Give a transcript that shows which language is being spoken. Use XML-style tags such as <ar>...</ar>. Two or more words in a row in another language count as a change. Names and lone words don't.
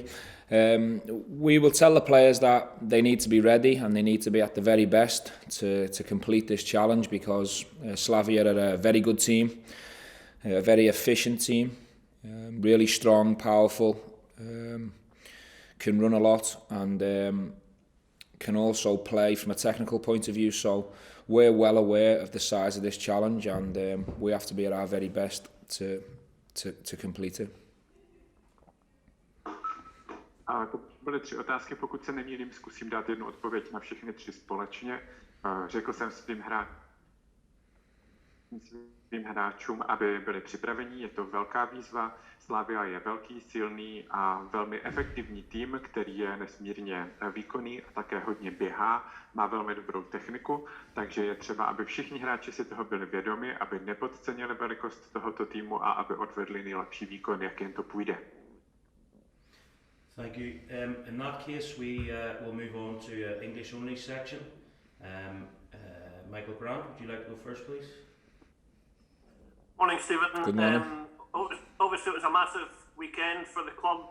<en>We will tell the players that they need to be ready and they need to be at the very best to complete this challenge, because Slavia are a very good team, a very efficient team, really strong, powerful, can run a lot, and can also play from a technical point of view. So we're well aware of the size of this challenge, and we have to be at our very best to complete it.</en> <cs>To byly 3 otázky, pokud se nemýlím, zkusím dát jednu odpověď na všechny 3 společně. Řekl jsem svým hráčům, aby byli připraveni, je to velká výzva. Slavia je velký, silný a velmi efektivní tým, který je nesmírně výkonný a také hodně běhá, má velmi dobrou techniku, takže je třeba, aby všichni hráči si toho byli vědomi, aby nepodcenili velikost tohoto týmu a aby odvedli nejlepší výkon, jak jen to půjde.</cs> <en>Thank you. In that case, we will move on to English only section. Michael Grant, would you like to go first, please? Morning, Stephen. Good morning. Obviously, it was a massive weekend for the club.</en>